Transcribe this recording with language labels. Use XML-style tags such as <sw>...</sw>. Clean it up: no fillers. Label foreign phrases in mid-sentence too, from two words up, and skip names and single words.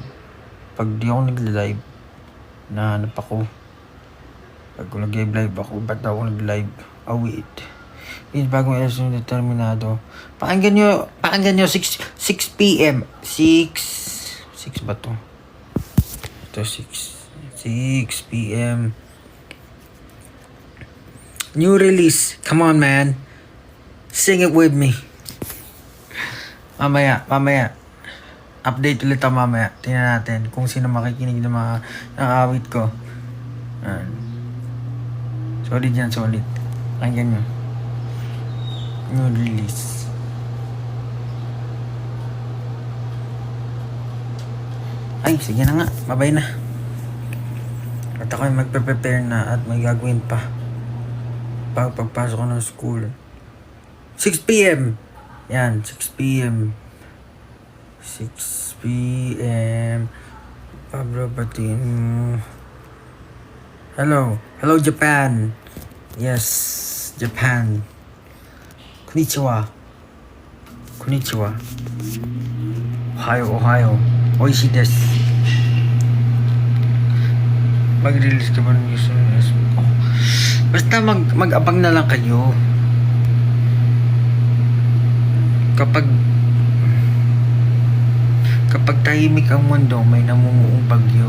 <tl>Pag di ako nag-live, nahanap ako. Pag nag-live ako, ba't ako nag-live?</tl> <en>Oh, wait.</en> <tl>Yung bagong elas yung Determinado. Pakinggan nyo 6 p.m. 6 ba to? Ito 6 p.m.</tl> <en>New release. Come on, man. Sing it with me.</en> <tl>Mamaya. Update ulit ako mamaya. Tingnan natin kung sino makikinig ng mga awit ko. Solid yan, solid. Pakinggan nyo.</tl> <en>New release.</en> <tl>Ay, sige na nga. Babay na. At ako ay magpe-prepare na at may gagawin pa. Pagpasok ko ng school. 6 p.m. Yan, 6 p.m. 6 p.m.</tl> <en>Pablo Patino. Hello, Japan. Yes, Japan.</en> <ja>Konnichiwa. Ohio. おいしいです.</ja> <tl>Mag-release ka ba ng news? Basta mag-abang na lang kayo. Kapag tahimik ang mundo, may namumuong bagyo.</tl>